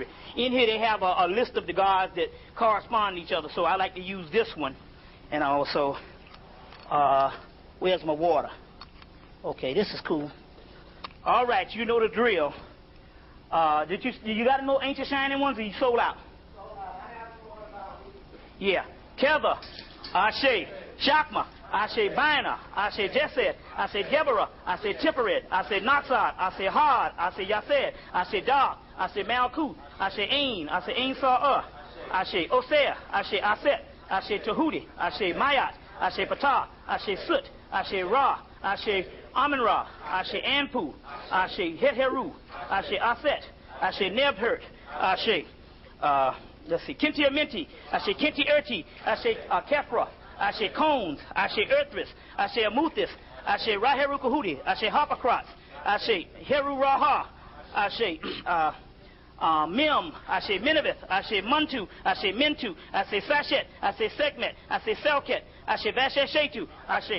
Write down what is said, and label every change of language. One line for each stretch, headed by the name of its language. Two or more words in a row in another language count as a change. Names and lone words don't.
English: In here they have a list of the gods that correspond to each other, so I like to use this one. And also, where's my water? Okay, this is cool. All right, you know the drill. Did you got to know ancient shining ones, or you sold out? Yeah. Keva, Ashe, Shakma, Ashe Bina, Ashe Jesed, Ashe Deborah, Ashe Tipperet, Ashe Natsad, Ashe Had, Ashe Yased, Ashe Da, Ashe Malkut, Ashe Ain, Ashe Ain Sa'ah, Ashe Osea, Ashe Aset, Ashe Tahudi, Ashe Mayat, Ashe Patah, Ashe Sut, Ashe Ra, Ashe Amun-Ra, Ashe Anpu, Ashe Hetheru, Ashe Aset, Ashe Nebhert, Ashe, let's see, Kinti Amenti, Ashe Kinti Erti, Ashe Kefra, Ashe Cones, Ashe Earthris, Ashe Amuthis, Ashe Raheru Kahudi, Ashe Harpocrats, Ashe Heru Raha, Ashe Mim, Ashe Minavith, Ashe Muntu, Ashe Mintu, Ashe Sashet, Ashe Sekmet, Ashe Selket, Ashe Vasheshetu, Ashe